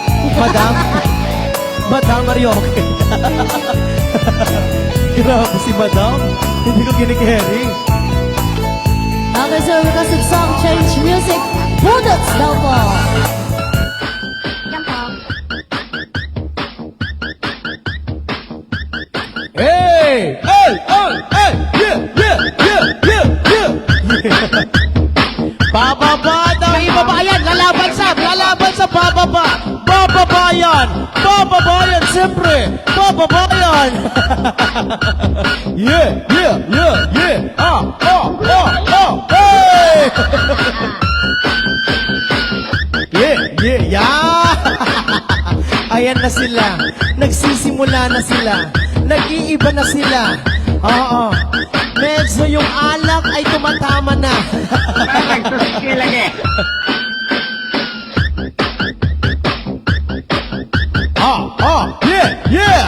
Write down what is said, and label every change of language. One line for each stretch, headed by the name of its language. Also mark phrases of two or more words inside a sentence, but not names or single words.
Filipino: Madam? Madam Marioke. Grabe si Madam. Hindi ko kinikerry. Okay, so
English: requested song
Filipino: Change Music. Bulldogs daw po. Hey! Hey! Hey! Hey! Yeah! Yeah! Yeah! Yeah! Yeah! Bababa daw, ibaba yan, lalaban sa bababa. Bababa yan, siyempre. Bababa yan. Yeah! Yeah! Yeah! Yeah! Hey! Yeah! Yeah! Yeah! Ayan na sila. Nagsisimula na sila. Nag-iiba na sila. Oo. Medyo yung alak ay tumatama na. Yeah, yeah!